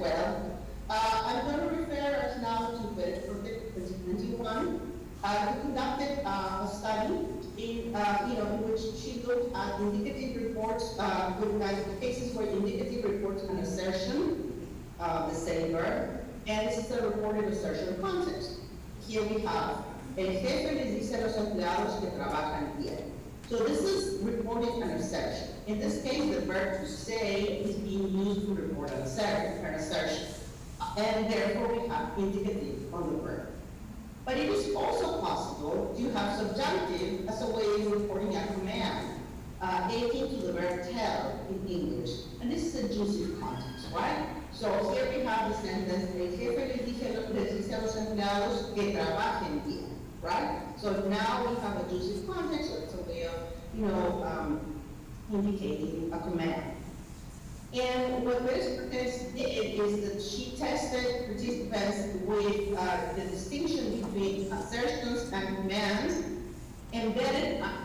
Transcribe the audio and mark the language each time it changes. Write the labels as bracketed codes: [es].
[en] Well, I'm going to refer us now to page 21. We conducted a study in which she looked at indicative reports, with cases where indicative reports an assertion, the same verb, and this is a reported assertion context. Here we have, [es] el jefe les dice a los empleados que trabajan bien. [en] So this is reporting an assertion. In this case, the verb to say is being used to report an assertion. And therefore we have indicative on the verb. But it is also possible to have subjunctive as a way of reporting a command, akin to the verb tell in English. And this is a juicy context, right? So here we have the sentence, [es] el jefe les dice a los empleados que trabajen bien, right? [en] So now we have a juicy context, so it's a way of, indicating a command. And what this test did is that she tested participants with the distinction between assertions and commands embedded